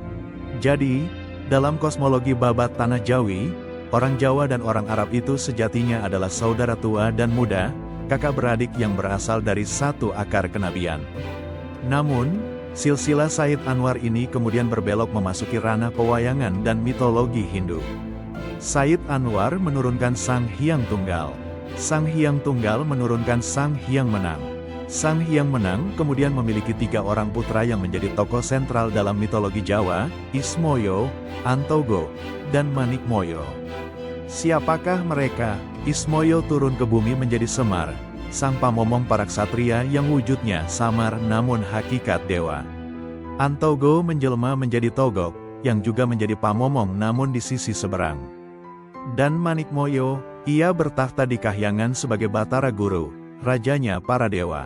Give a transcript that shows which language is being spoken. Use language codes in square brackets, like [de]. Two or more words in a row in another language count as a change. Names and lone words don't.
[id] Jadi, dalam kosmologi Babat Tanah Jawi, orang Jawa dan orang Arab itu sejatinya adalah saudara tua dan muda, kakak beradik yang berasal dari satu akar kenabian. Namun, silsilah Sayyid Anwar ini kemudian berbelok memasuki ranah pewayangan dan mitologi Hindu. Sayyid Anwar menurunkan Sang Hyang Tunggal. Sang Hyang Tunggal menurunkan Sang Hyang Menang. Sang Hyang Menang kemudian memiliki tiga orang putra yang menjadi tokoh sentral dalam mitologi Jawa, Ismoyo, Antogo, dan Manikmoyo. Siapakah mereka? Ismoyo turun ke bumi menjadi Semar, sang pamomong para ksatria yang wujudnya samar namun hakikat dewa. Antogo menjelma menjadi Togok, yang juga menjadi pamomong namun di sisi seberang. Dan Manikmoyo, ia bertakhta di Kahyangan sebagai Batara Guru, rajanya para dewa.